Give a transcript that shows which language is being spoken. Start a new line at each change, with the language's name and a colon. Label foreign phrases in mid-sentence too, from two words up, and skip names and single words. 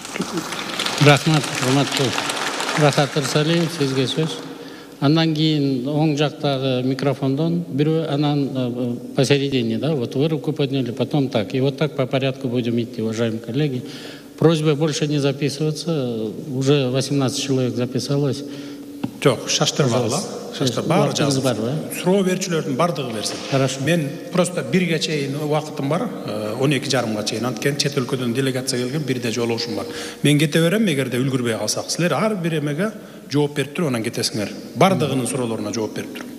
Kyrgyz: Рахмат, урматтуу Рахат Ырсалиев, сизге сөз. Андан кийин оң жактагы микрофондон бирөө, анан
Russian: посередине, да, вот вы руку подняли, потом так. И вот так по порядку будем идти, уважаемые коллеги. Просьба больше не записываться. Уже 18 человек записалось.
Kyrgyz: Жоқ, шаштырмагыла. Шаштыр баары жазып. Суроо берүүчүлөрдүн бардыгы берсин.
Russian: Хорошо.
Kyrgyz: Мен просто 1-ге чейин убактым бар, 12:30-га чейин. Анткени чет өлкөдөн делегация келген, бирде жолугушум бар. Мен кете берем, эгерде үлгүрбөй калсак. Силер ар бир эмеге жооп берип туруп, анан кетесиңер. Бардыгынын суроолоруна жооп берип туруп.